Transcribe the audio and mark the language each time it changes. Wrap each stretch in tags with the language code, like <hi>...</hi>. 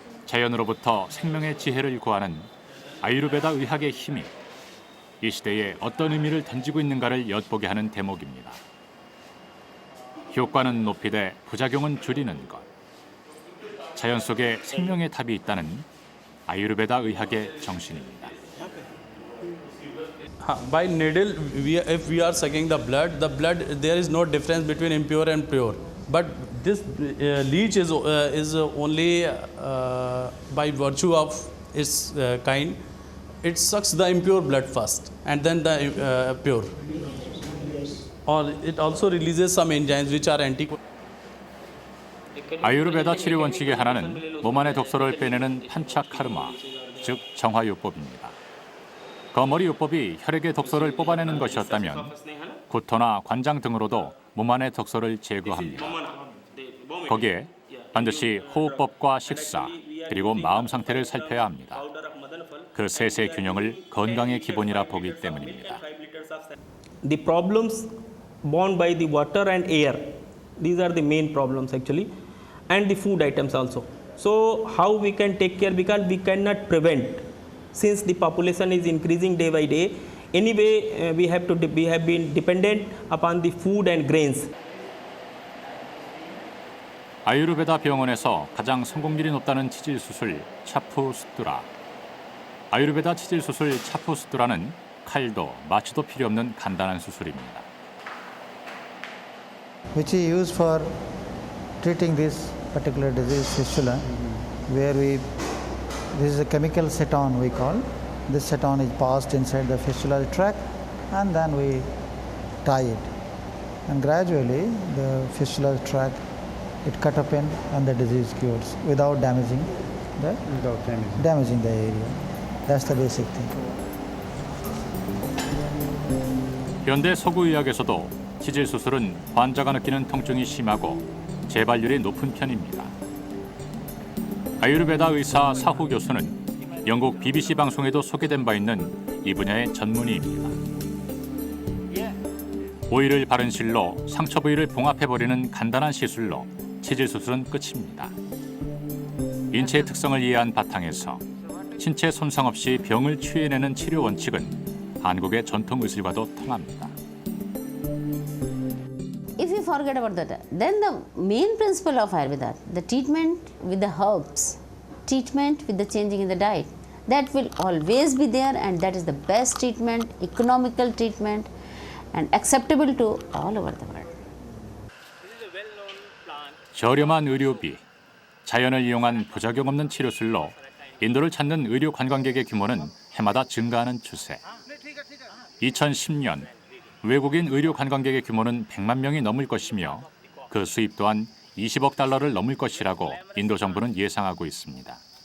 <ko>자연으로부터 생명의 지혜를 구하는 아유르베다 의학의 힘이 이 시대에 어떤 의미를 던지고 있는가를 엿보게 하는 대목입니다. 효과는 높이되 부작용은 줄이는 것. 자연 속에 생명의 답이 있다는 아유르베다 의학의 정신입니다.</ko> <en>By needle, if we are sucking the blood, there is no difference between impure and pure. But this leech is only by virtue of its kind. It sucks the impure blood first and then the pure. Or it also releases some enzymes which are anti.</en> <ko>아유르베다 치료 원칙의 하나는 몸 안의 독소를 빼내는 판차카르마, 즉 정화요법입니다. 거머리요법이 혈액의 독소를 뽑아내는 것이었다면 구토나 관장 등으로도 몸 안의 독소를 제거합니다. 거기에 반드시 호흡법과 식사, 그리고 마음 상태를 살펴야 합니다. 그 셋의 균형을 건강의 기본이라 보기 때문입니다.</ko> <en>The problems borne by the water and air, these are the main problems actually, and the food items also. So how we can take care, because we cannot prevent, since the population is increasing day by day. Anyway, we have been dependent upon the food and grains.</en> <ko>아유르베다 병원에서 가장 성공률이 높다는 치질 수술 차푸 수뚜라. 아유르베다 치질 수술 차푸 수뚜라는 칼도 마취도 필요 없는 간단한 수술입니다.</ko> <en>Which is used for treating this particular disease, fistula, where this is a chemical ceton we call. This ceton is passed inside the fistular tract and then we tie it. And gradually the fistular tract, it cut open and the disease cures without damaging the area. That's the basic thing.</en> <ko>현대 서구의학에서도 치질 수술은 환자가 느끼는 통증이 심하고 재발률이 높은 편입니다. 아유르베다 의사 사후 교수는 영국 BBC 방송에도 소개된 바 있는 이 분야의 전문의입니다. 오일을 바른 실로 상처 부위를 봉합해버리는 간단한 시술로 치질 수술은 끝입니다. 인체의 특성을 이해한 바탕에서 신체 손상 없이 병을 치유해내는 치료 원칙은 한국의 전통 의술과도 통합니다.</ko> <en>If you forget about that, then the main principle of Ayurveda, the treatment with the herbs, treatment with the changing in the diet, that will always be there, and that is the best treatment, economical treatment, and acceptable to all over the world.</en> <ko>저렴한 의료비, 자연을 이용한 부작용 없는 치료술로 인도를 찾는 의료 관광객의 규모는 해마다 증가하는 추세. 2010년 외국인 의료 관광객의 규모는 100만 명이 넘을 것이며 그 수입 또한 20억 달러를 넘을 것이라고 인도 정부는 예상하고 있습니다.</ko>